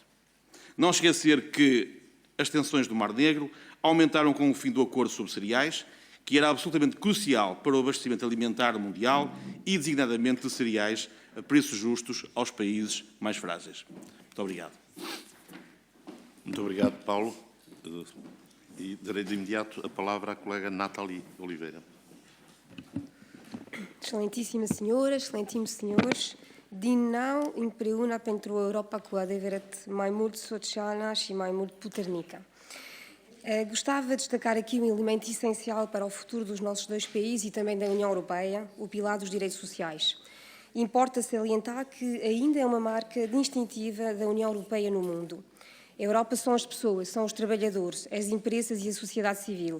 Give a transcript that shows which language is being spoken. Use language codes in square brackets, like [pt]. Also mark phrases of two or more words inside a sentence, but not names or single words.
[pt] Não esquecer que as tensões do Mar Negro aumentaram com o fim do acordo sobre cereais, que era absolutamente crucial para o abastecimento alimentar mundial e, designadamente, de cereais a preços justos aos países mais frágeis. Muito obrigado. Muito obrigado, Paulo. E darei de imediato a palavra à colega Nathalie Oliveira. Excelentíssima senhora, excelentíssimos senhores, [ro] din nou împreună pentru o Europa cu adevărat mai mult socială și mai mult puternică. [pt] Gostava de destacar aqui um elemento essencial para o futuro dos nossos dois países e também da União Europeia, o pilar dos direitos sociais. Importa salientar que ainda é uma marca distintiva da União Europeia no mundo. A Europa são as pessoas, são os trabalhadores, as empresas e a sociedade civil.